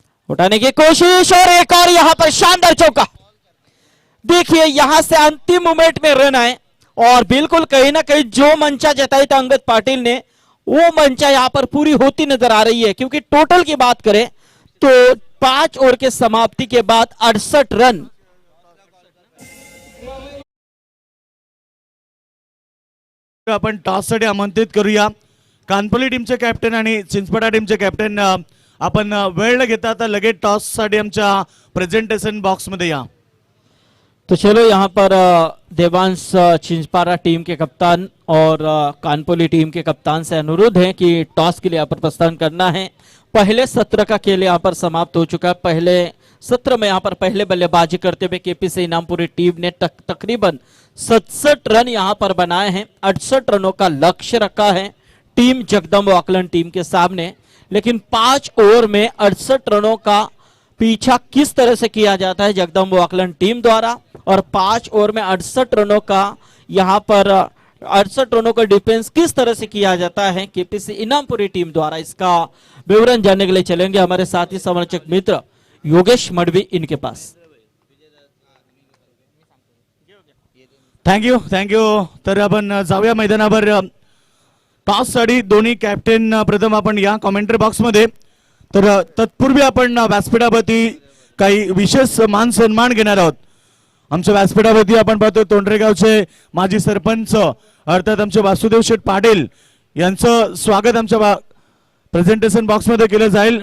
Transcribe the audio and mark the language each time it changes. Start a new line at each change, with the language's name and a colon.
Hindi: उठाने की कोशिश और एक और यहां पर शानदार चौका। देखिए यहां से अंतिम मोमेंट में रन आए और बिल्कुल कहीं ना कहीं जो मंशा जताई था अंगद पाटिल ने, वो मंशा यहां पर पूरी होती नजर आ रही है, क्योंकि टोटल की बात करें तो 5 ओवर के समाप्ति के बाद 68 रन।
Marathi: आपण टॉससाठी आमंत्रित करूया कानपल्ली टीमचे कॅप्टन आणि चिंचपडा टीमचे कॅप्टन, आपण वेळ घेता आता लगेच टॉस साठी आमच्या प्रेझेंटेशन बॉक्स मध्ये या।
Hindi: तो चलो यहाँ पर देवांश चिंचपारा टीम के कप्तान और कानपुली टीम के कप्तान से अनुरोध है कि टॉस के लिए यहाँ पर प्रस्थान करना है। पहले सत्र का खेल यहाँ पर समाप्त हो चुका है। पहले सत्र में यहाँ पर पहले बल्लेबाजी करते हुए केपीसी इनामपुरी टीम ने तकरीबन 67 रन यहाँ पर बनाए हैं। 68 रनों का लक्ष्य रखा है टीम जगदम्ब आकलन टीम के सामने, लेकिन 5 ओवर में 68 रनों का पीछा किस तरह से किया जाता है जगदम्ब आकलन टीम द्वारा, और 5 ओवर में 68 रनों का यहाँ पर 68 रनों का डिफेंस किस तरह से किया जाता है केपीसी इनामपुरी टीम द्वारा, इसका विवरण जानने के लिए चलेंगे हमारे साथी समालोचक मित्र योगेश मडवी इनके पास।
English: Thank you.
Marathi: तर आपण जाऊया मैदानावर टॉस साठी। दोन्ही कॅप्टन प्रथम आपण या कॉमेंट्री बॉक्स मध्ये, तर तत्पूर्वी आपण व्यासपीठावरती काही विशेष मान सन्मान घेणार आहोत। आमच्या व्यासपीठावरती आपण पाहतो तोंडरेगावचे माजी सरपंच अर्थात आमचे वासुदेव शेठ पाटील यांचं स्वागत आमच्या प्रेझेंटेशन बॉक्स मध्ये केलं जाईल।